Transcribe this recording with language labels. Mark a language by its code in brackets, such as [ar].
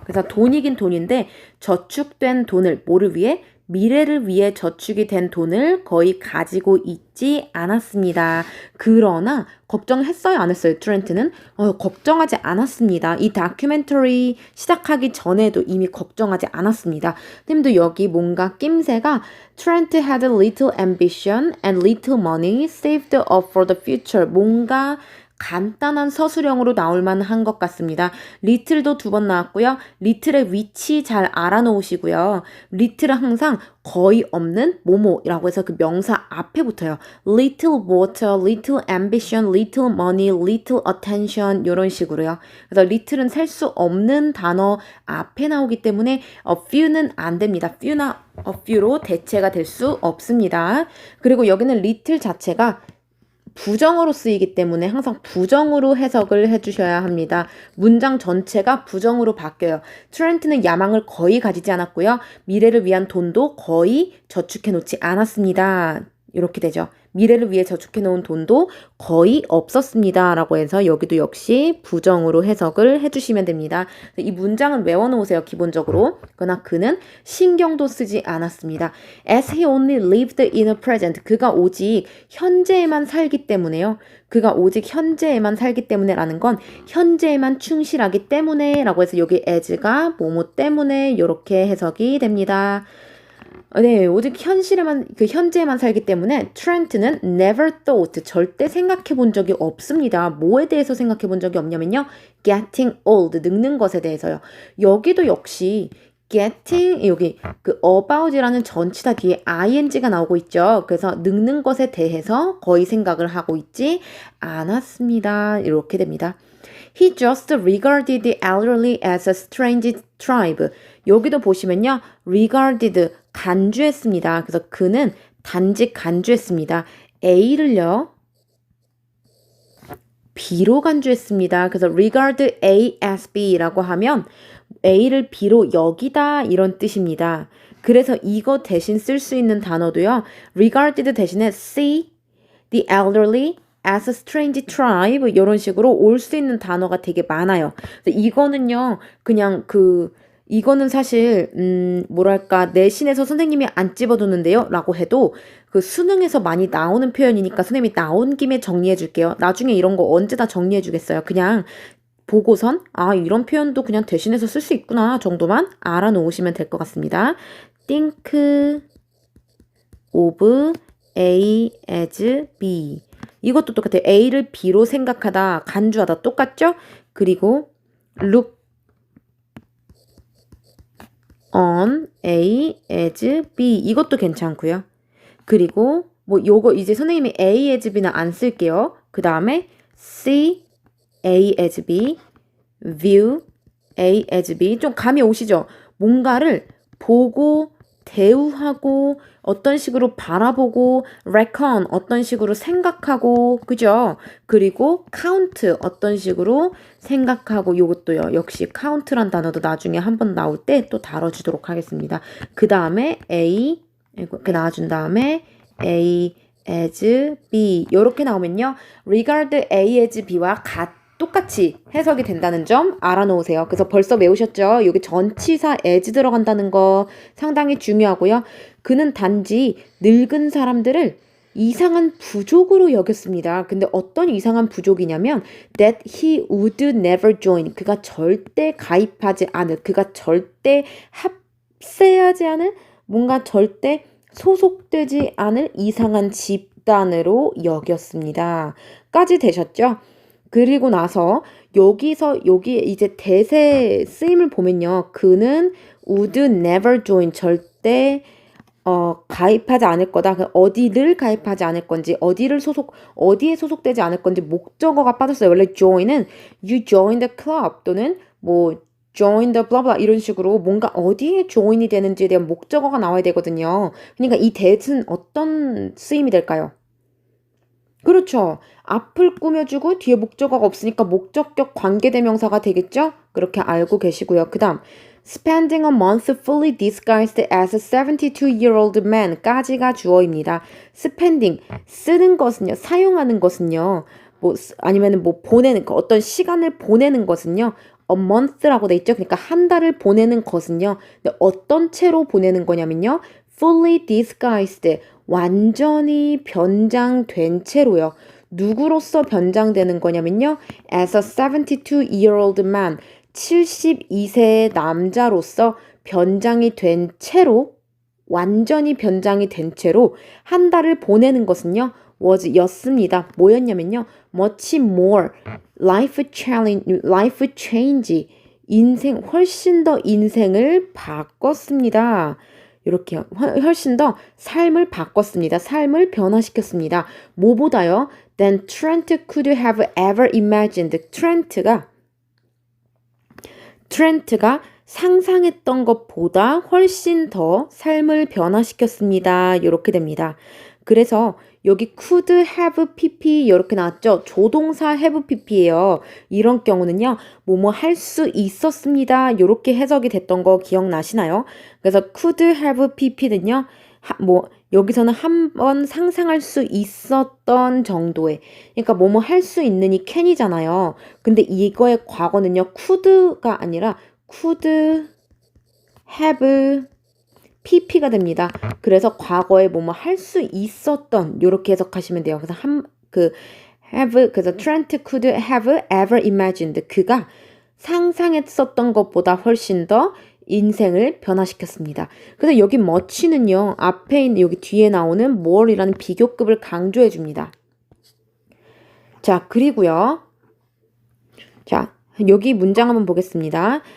[ko] 그래서 돈이긴 돈인데 저축된 돈을 뭐를 위해? 미래를 위해 저축이 된 돈을 거의 가지고 있지 않았습니다. 그러나 걱정했어요? 안 했어요? 트렌트는? 걱정하지 않았습니다. 이 다큐멘터리 시작하기 전에도 이미 걱정하지 않았습니다. 근데 여기 뭔가 낌새가 트렌트 [en] had little ambition and little money saved up for the future. [ko] 뭔가 간단한 서술형으로 나올 만한 것 같습니다. little도 2번 나왔고요. little의 위치 잘 알아놓으시고요. little은 항상 거의 없는 뭐뭐라고 해서 그 명사 앞에 붙어요. [en] little water, little ambition, little money, little attention [ko] 이런 식으로요. 그래서 little은 셀 수 없는 단어 앞에 나오기 때문에 a few는 안 됩니다. few나 a few로 대체가 될 수 없습니다. 그리고 여기는 little 자체가 부정어로 쓰이기 때문에 항상 부정으로 해석을 해주셔야 합니다. 문장 전체가 부정으로 바뀌어요. 트렌트는 야망을 거의 가지지 않았고요. 미래를 위한 돈도 거의 저축해 놓지 않았습니다. 이렇게 되죠. 미래를 위해 저축해 놓은 돈도 거의 없었습니다. 라고 해서 여기도 역시 부정으로 해석을 해주시면 됩니다. 이 문장은 외워놓으세요. 기본적으로. 그러나 그는 신경도 쓰지 않았습니다. [en] As he only lived in the present. [ko] 그가 오직 현재에만 살기 때문에요. 그가 오직 현재에만 살기 때문에 라는 건 현재에만 충실하기 때문에 라고 해서 여기 as가 뭐뭐 때문에 이렇게 해석이 됩니다. 네, 오직 현재에만 살기 때문에 트렌트는 [en] never thought, [ko] 절대 생각해 본 적이 없습니다. 뭐에 대해서 생각해 본 적이 없냐면요. [en] getting old, [ko] 늙는 것에 대해서요. 여기도 역시 여기 그 about이라는 전치사 뒤에 ing가 나오고 있죠. 그래서 늙는 것에 대해서 거의 생각을 하고 있지 않았습니다. 이렇게 됩니다. [en] He just regarded the elderly as a strange tribe. [ko] 여기도 보시면요. regarded, 간주했습니다. 그래서 그는 단지 간주했습니다. A를요. B로 간주했습니다. 그래서 regard A as B라고 하면 A를 B로 여기다 이런 뜻입니다. 그래서 이거 대신 쓸 수 있는 단어도요. regarded 대신에 [en] see the elderly as a strange tribe [ko] 이런 식으로 올 수 있는 단어가 되게 많아요. 그래서 이거는요. 그냥 이거는 사실 뭐랄까 내신에서 선생님이 안 집어두는데요 라고 해도 그 수능에서 많이 나오는 표현이니까 선생님이 나온 김에 정리해 줄게요. 나중에 이런 거 언제 다 정리해 주겠어요. 그냥 보고선 이런 표현도 그냥 대신해서 쓸 수 있구나 정도만 알아놓으시면 될 것 같습니다. [en] think of A as B. [ko] 이것도 똑같아요. A를 B로 생각하다, 간주하다 똑같죠? 그리고 [en] look on A as B. [ko] 이것도 괜찮고요. 그리고 뭐 요거 이제 선생님이 A as B는 안 쓸게요. 그 다음에 [en] see A as B, view A as B. [ko] 좀 감이 오시죠? 뭔가를 보고 대우하고 어떤 식으로 바라보고 reckon 어떤 식으로 생각하고 그죠? 그리고 count 어떤 식으로 생각하고 요것도요. 역시 count란 단어도 나중에 한번 나올 때 또 다뤄주도록 하겠습니다. 그 다음에 A 그 나와준 다음에 A as B 요렇게 나오면요. regard A as B와 똑같이 해석이 된다는 점 알아놓으세요. 그래서 벌써 외우셨죠? 여기 전치사 as 들어간다는 거 상당히 중요하고요. 그는 단지 늙은 사람들을 이상한 부족으로 여겼습니다. 근데 어떤 이상한 부족이냐면 [en] that he would never join. [ko] 그가 절대 가입하지 않을, 그가 절대 합세하지 않을, 뭔가 절대 소속되지 않을 이상한 집단으로 여겼습니다. 까지 되셨죠? 그리고 나서 여기 이제 대세 쓰임을 보면요. 그는 [en] would never join [ko] 절대 가입하지 않을 거다. 어디를 가입하지 않을 건지, 어디에 소속되지 않을 건지 목적어가 빠졌어요. 원래 join은 [en] you join the club [ko] 또는 뭐 [en] join the blah blah [ko] 이런 식으로 뭔가 어디에 join이 되는지에 대한 목적어가 나와야 되거든요. 그러니까 이 that은 어떤 쓰임이 될까요? 그렇죠. 앞을 꾸며주고 뒤에 목적어가 없으니까 목적격 관계대명사가 되겠죠? 그렇게 알고 계시고요. 그 다음 [en] spending a month fully disguised as a 72-year-old man [ko] 까지가 주어입니다. spending, 쓰는 것은요. 사용하는 것은요. 아니면 보내는 거, 어떤 시간을 보내는 것은요. a month라고 돼 있죠. 그러니까 한 달을 보내는 것은요. 근데 어떤 채로 보내는 거냐면요. fully disguised, 완전히 변장된 채로요. 누구로서 변장되는 거냐면요. [en] as a 72-year-old man, [ko] 72세의 남자로서 변장이 된 채로, 완전히 변장이 된 채로 한 달을 보내는 것은요. was 였습니다. 뭐였냐면요. [en] much more life change, [ko] 훨씬 더 인생을 바꿨습니다. 이렇게 훨씬 더 삶을 바꿨습니다. 삶을 변화시켰습니다. 뭐보다요? [en] than Trent could have ever imagined. [ko] 트렌트가 상상했던 것보다 훨씬 더 삶을 변화시켰습니다. 이렇게 됩니다. 그래서 여기 [en] could have pp [ko] 이렇게 나왔죠. 조동사 have pp예요. 이런 경우는요. 뭐뭐 할 수 있었습니다. 이렇게 해석이 됐던 거 기억나시나요? 그래서 could have pp는요. 여기서는 한번 상상할 수 있었던 정도의 그러니까 뭐뭐 할 수 있는이 can이잖아요. 근데 이거의 과거는요. could가 아니라 could have pp가 됩니다. 그래서 과거에 뭐뭐 할 수 있었던 이렇게 해석하시면 돼요. 그래서 그래서 [en] Trent could have ever imagined. [ko] 그가 상상했었던 것보다 훨씬 더 인생을 변화시켰습니다. 그래서 여기 much는요. 앞에 있는 여기 뒤에 나오는 more이라는 비교급을 강조해 줍니다. 자, 그리고요. 자, 여기 문장 한번 보겠습니다.